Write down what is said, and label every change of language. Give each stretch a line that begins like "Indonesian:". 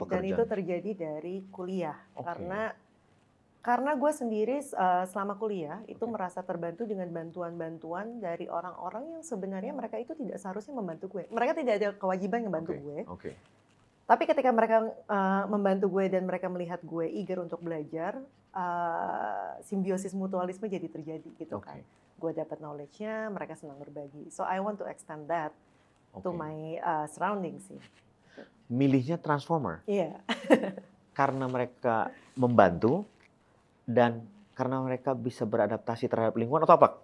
Indonesian: Betul, dan itu terjadi dari kuliah. Karena gue sendiri selama kuliah itu merasa terbantu dengan bantuan-bantuan dari orang-orang yang sebenarnya mereka itu tidak seharusnya membantu gue. Mereka tidak ada kewajiban membantu gue. Tapi ketika mereka membantu gue dan mereka melihat gue eager untuk belajar, simbiosis mutualisme jadi terjadi gitu kan. Gue dapat knowledge-nya, mereka senang berbagi.
English: So I want to extend that to my surroundings sih.
Indonesian: Milihnya Transformer? Iya. Karena mereka membantu dan karena mereka bisa beradaptasi terhadap lingkungan atau apa?